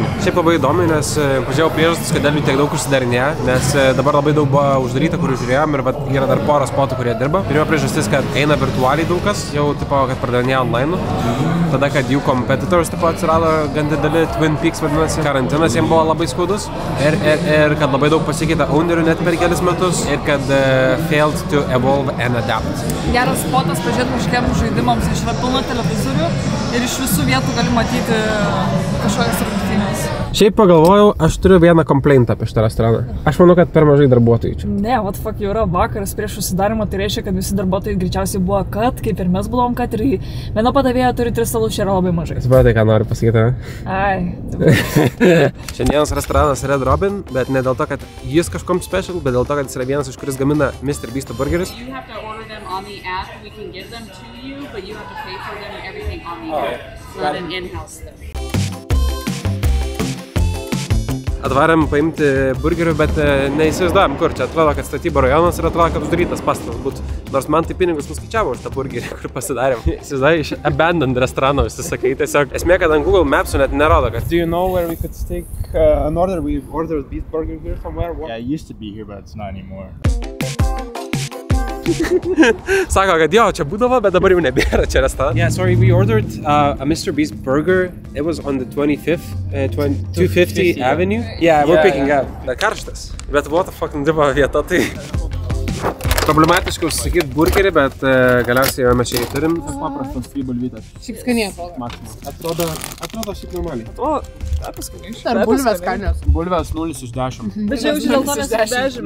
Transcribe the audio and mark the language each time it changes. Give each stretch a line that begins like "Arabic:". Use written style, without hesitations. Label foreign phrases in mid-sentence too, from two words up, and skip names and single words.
Lithuanian: Šiaip labai įdomi, nes pažiūrėjau priežastis, kodėl jų tiek daug užsidarinėja, nes dabar labai daug buvo uždaryta, kur žiūrėjom ir yra dar porą spotų, kurie dirba. Pirma priežastis, kad eina virtualiai daug kas, jau tipo, kad pardavinėja online. Tada, kad jų competitors tipo atsirado gan dideli, Twin Peaks vadinasi, karantinas jiems buvo labai skaudus ir kad labai daug pasikeitė ownerių net per kelis metus ir kad
English: failed to evolve and adapt.
Lithuanian: Geras spotas pažiūrėti kažkiem žaidimams, iš yra pilna televizorių ir iš visų vietų gali matyti kažkokias rungtynės. Šiaip pagalvojau, aš turiu vieną complaintą apie šitą restoraną. Aš manau, kad per mažai darbuotojų čia. Ne,
English: what fuck,
Lithuanian: jau yra vakaras prieš užsidarimą, tai reiškia, kad visi darbuotojai greičiausiai buvo kad, kaip ir mes buvom kad, ir viena padavėja turi 3 stalus, čia yra labai mažai. Supratai, ką noriu pasakyti, ne? Ai. Šiandienos restoranas Red Robin, bet ne dėl to, kad jis kažkom special, bet dėl to, kad jis yra vienas, iš kuris gamina Mr. Beast burgerius.
English: You have to order them on the app. We can give them to you, but you have to pay for them and everything on the app. It's not an in-house thing.
Lithuanian: Atvarėm paimti burgerių, bet neįsivaizduojam kur. Čia atrodo, kad statybo rajonas ir atrodo, kad uždarytas pastatas būtų. Nors man tai pinigus nuskaičiavo už tą burgerį, kur pasidarėm. Įsivaizduoju, iš abandoned restorano užsisakai. Tiesiog esmė, kad ant Google Maps net nerodo, kad...
English: Do you know where we could take an order? We ordered beef burger here somewhere. Yeah, it used to be here, but it's not anymore.
Lithuanian: Sako, kad jo, čia būdavo, bet dabar jau nebėra čia restoranas.
English: Yeah, sorry, we ordered a Mr. Beast burger. It was on the 25th, 250 Avenue. Yeah, we're picking up.
Lithuanian: Bet karštas. Bet
English: what the fuck
Lithuanian: nudribo vieta, tai... Problematiškai užsakyti burgerį, bet galiausiai mes čia jį turim. Paprastas free bulvytas. Šiaip skaniai atrodo. Maksimas. Atrodo šiaip normaliai. Atrodo skaniai. Ar bulvės skanios? Bulvės 0 iš 10. Bet čia jau dėl to nesivežim.